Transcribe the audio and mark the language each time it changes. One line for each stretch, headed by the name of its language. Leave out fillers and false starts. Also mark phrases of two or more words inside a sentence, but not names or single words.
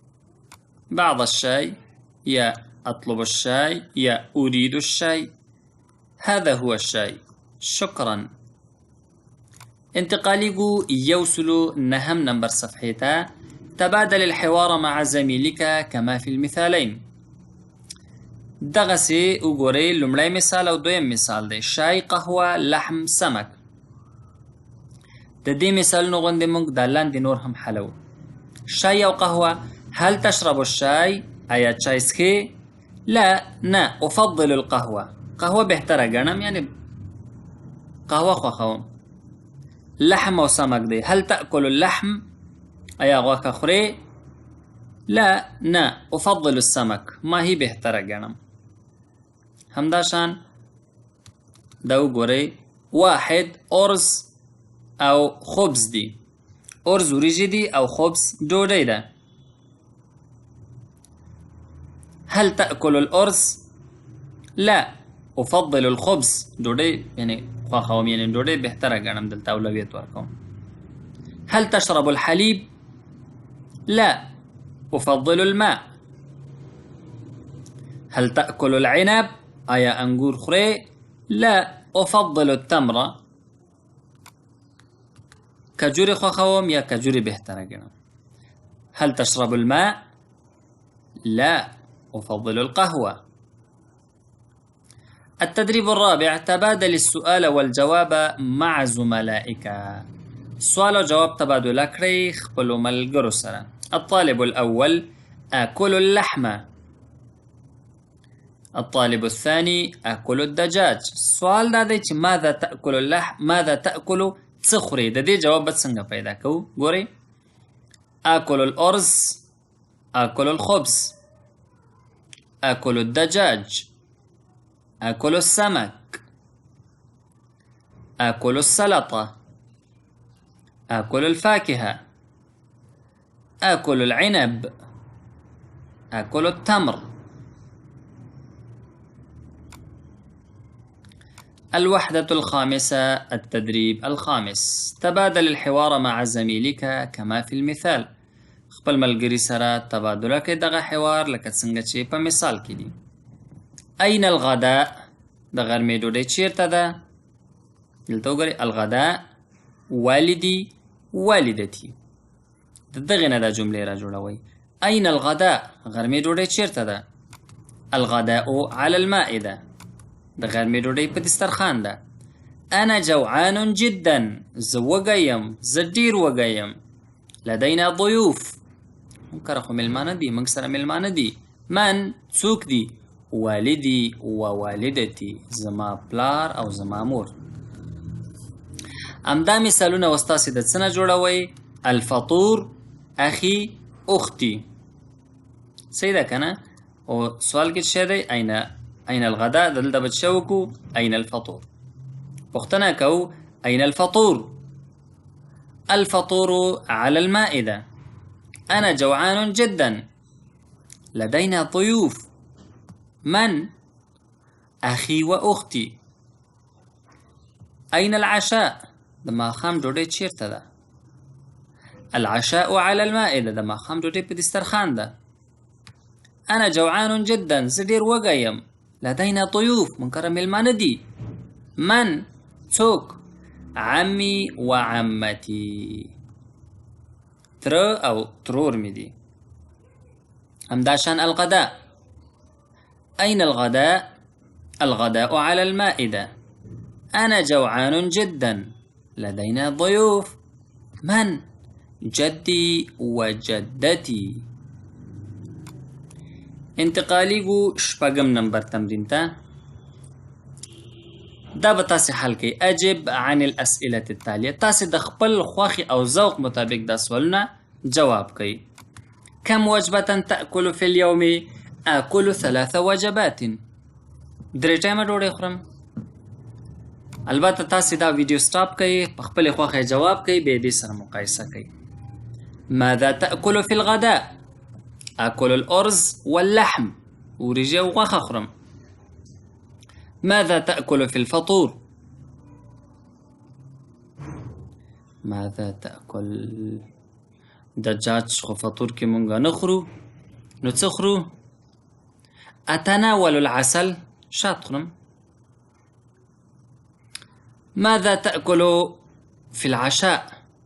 Arabic: بعض الشاي. يا أطلب الشاي يا أريد الشاي. هذا هو الشاي. شكرا.
Pashto: انتقاليقو يوصل نهم نمبر صفحيتا.
Arabic: تبادل الحوار مع زميلك كما في المثالين.
Pashto: دغسي وګورئ لومړی مثال او دویم مثال دی.
Arabic: شای، قهوه، لحم، سمک.
Pashto: د دې مثالونو غوندې موږ دا لاندې نور هم حلو. شای او قهوه.
Arabic: هل تشرب الشاي؟
Pashto: آیا چای څښې؟ لا، نه،
Arabic: أفضل القهوه.
Pashto: قهوه بهتره ګڼم، یعنی قهوه خوښوم. لحم او سمک دی.
Arabic: هل تأكل اللحم؟
Pashto: آیا غوښه خورې؟ لا، نه،
Arabic: أفضل السمك.
Pashto: ما هي بهتره ګڼم. همداشان دا وګورئ. واحد أرز او خبز دی. أرز وریجې دي او خبز ډوډۍ ده.
Arabic: هل تأكل الأرز؟ لا، أفضل الخبز.
Pashto: ډوډۍ یعنی خوښوم، یعنی ډوډۍ بهتره ګڼم، دلته اولویت ورکوم.
Arabic: هل تشرب الحليب؟ لا، أفضل الماء. هل تأكل العنب؟
Pashto: آیا انګور خورې؟
Arabic: لا، أفضل التمر.
Pashto: کجوري خوښوم یا کجوري بهتره ګڼم.
Arabic: هل تشرب الماء؟ لا، أفضل القهوة. التدريب الرابع. تبادل السؤال والجواب مع زملائك.
Pashto: سؤال و جواب تبادل کړئ خپلو ملګرو سره.
Arabic: الطالب الأول: آكل اللحم. الطالب الثاني: آكل الدجاج.
Pashto: سوال دا دی چې
Arabic: ماذا تأكل اللحم، ماذا تأكل،
Pashto: څه خورې؟ د دې جواب به څنګه پیدا کوو؟ ګورئ.
Arabic: آكل الأرز، آكل الخبز، آكل الدجاج، آكل السمك، آكل السلطة، آكل الفاكهة، آكل العنب، آكل التمر. الوحدة الخامسة. التدريب الخامس. تبادل الحوار مع زميلك كما في المثال.
Pashto: خپل ملګري سره تبادله کې دغه حوار لکه څنګه چې په مثال کې دي.
Arabic: أين الغداء؟
Pashto: د غرمې ډوډۍ چیرته ده؟ دلته وګورئ.
Arabic: الغداء، والدي، والدتي.
Pashto: د دغې نه دا جملې را جوړوئ.
Arabic: أين الغداء؟
Pashto: غرمې ډوډۍ چیرته ده؟
Arabic: الغداء على المائدة.
Pashto: د غرمې ډوډۍ په دسترخوان ده.
Arabic: أنا جوعان جدا.
Pashto: زه وږی یم، زه ډېر وږی یم.
Arabic: لدينا ضيوف.
Pashto: موږ کره خو مېلمانه دي، موږ سره مېلمانه دي.
Arabic: من؟
Pashto: څوک دي؟
Arabic: والدي ووالدتي.
Pashto: زما پلار او زما مور. همدا مثالونه اوس تاسې د څه نه جوړوئ؟
Arabic: الفطور، أخي، أختي.
Pashto: صحیح ده که نه؟ او سوال کې څه شی دی؟
Arabic: أين الغداء؟
Pashto: دلته به څه وکړو؟
Arabic: أين الفطور.
Pashto: پوښتنه کوو
Arabic: أين الفطور؟ الفطور على المائدة. أنا جوعان جدا. لدينا ضيوف. من؟ أخي وأختي. أين العشاء؟
Pashto: د ماښام ډوډۍ چیرته ده؟
Arabic: العشاء على المائدة.
Pashto: د ماښام ډوډۍ په دسترخوان ده.
Arabic: أنا جوعان جدا.
Pashto: زه ډېر وږی یم.
Arabic: لدينا ضيوف.
Pashto: موږ کره مېلمانه دي. من؟ څوک؟
Arabic: عمي وعمتي.
Pashto: تره او ترور مې دي.
Arabic: همداشان الغداء. أين الغداء؟ الغداء على المائدة. أنا جوعان جدا. لدينا ضيوف. من؟ جدي وجدتي.
Pashto: انتقاليقو شپږم نمبر تمرین ته. دا به تاسې حل کوئ.
Arabic: اجب عن الأسئلة التالية.
Pashto: تاسې د خپل خوښې او ذوق مطابق دا سوالونه جواب کوئ.
Arabic: كم وجبة تأكل في اليوم؟ آكل 3 وجبات.
Pashto: 3 ټایمه ډوډۍ خورم. البته تاسې دا ویډیو سټاپ کوئ، په خپلې خوښې جواب کوئ، بیا دې سره مقایسه کوئ.
Arabic: ماذا تأكل في الغداء؟ آكل الأرز واللحم.
Pashto: وریجې او غوښه خورم.
Arabic: ماذا تأكل في الفطور؟ ماذا تأكل؟
Pashto: دجاج خو فطور کې مونږ نه خورو، نو څه خورو؟
Arabic: أتناول العسل شاطرم. ماذا تأكل في العشاء؟